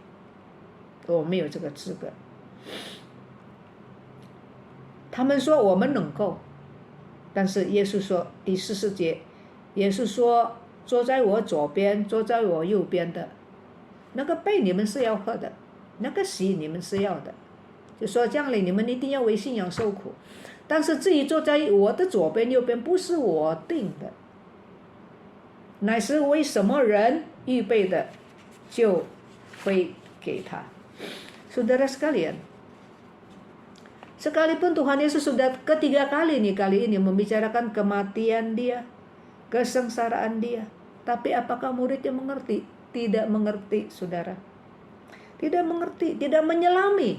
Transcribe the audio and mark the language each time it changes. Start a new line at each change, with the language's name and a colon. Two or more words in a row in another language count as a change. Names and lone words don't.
Chinese: 他们说我们能够，但是耶稣说，第44节，耶稣说，坐在我左边坐在我右边的那个杯你们是要喝的，那个洗你们是要的，就说将来你们一定要为信仰受苦。但是至于坐在我的左边右边，不是我定的，乃是为什么人预备的，就会给他。
Indonesian: Saudara sekalian, sekalipun Tuhan Yesus sudah ketiga kali nih kali ini membicarakan kematian dia, kesengsaraan dia, tapi apakah muridnya mengerti? Tidak mengerti, saudara. Tidak mengerti, tidak menyelami.